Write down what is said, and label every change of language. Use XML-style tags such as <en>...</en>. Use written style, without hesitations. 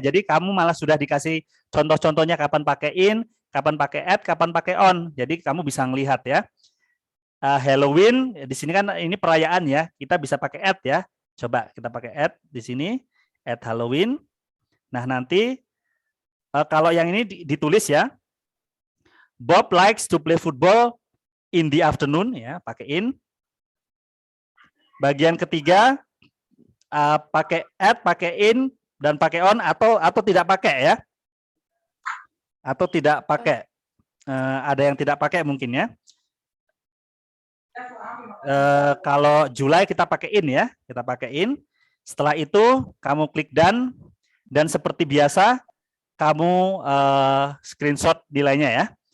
<id>Jadi kamu malah sudah dikasih contoh-contohnya kapan pakai in, kapan pakai at, kapan pakai on. Jadi kamu bisa ngelihat ya. Halloween di sini kan ini perayaan ya. Kita bisa pakai at ya. Coba kita pakai at di sini, at Halloween. Nah, nanti kalau yang ini ditulis ya.</id> <en>Bob likes to play football in the afternoon</en> <id>ya, pakai in. Bagian ketiga pakai at, pakai in, dan pakai on atau tidak pakai ya. Atau tidak pakai. Ada yang tidak pakai mungkin ya. Kalau Julai kita pakai in ya, kita pakai in. Setelah itu kamu klik done, dan seperti biasa kamu screenshot nilainya ya.</id>